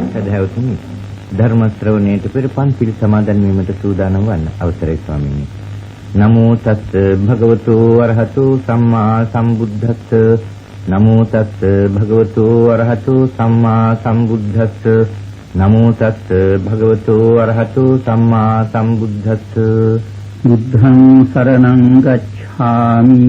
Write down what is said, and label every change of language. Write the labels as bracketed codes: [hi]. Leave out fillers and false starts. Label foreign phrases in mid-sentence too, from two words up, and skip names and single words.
[si] සදහැවතුනි ධර්ම ශ්‍රවණයට පෙර පන්සිල් සමාදන් වීමට සූදානම් වන්න අවසරයි ස්වාමීනි. [pi] නමෝ තස්ස භගවතු අරහතු සම්මා සම්බුද්දස්ස. නමෝ තස්ස භගවතු අරහතු සම්මා සම්බුද්දස්ස. නමෝ තස්ස භගවතු අරහතු සම්මා සම්බුද්දස්ස. බුද්ධං සරණං ගච්ඡාමි.